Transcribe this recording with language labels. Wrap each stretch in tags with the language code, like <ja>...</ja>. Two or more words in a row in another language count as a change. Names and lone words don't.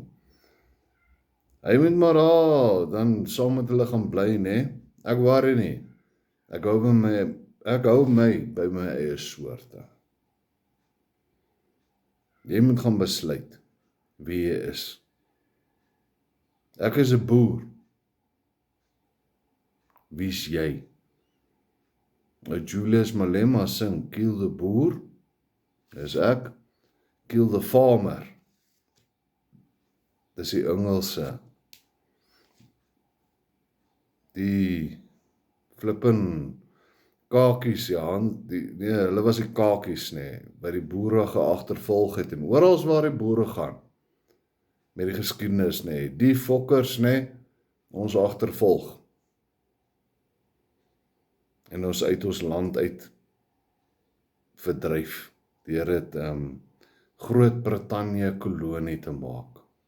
<af>Hy moet maar daar, dan saam met hulle gaan bly, Ek worry nie, ek hou my by my eie soorte. Jy moet gaan besluit wie jy is. Ek is 'n boer. Wie's jy? Julius Malema sing,</af> <en>kill the boer,</en> <af>dis ek,</af> <en>kill the farmer,</en> <af>dis die Engelse. Die flippin kakies, ja, nee, hulle was die kakies, nee, by die boere geagtervolg het, en oral waar die boere gaan, met die geskiedenis, nee, die fokkers, nee, ons agtervolg, en ons uit ons land uit verdryf, deur dit Groot-Brittanje kolonie te maak.</af>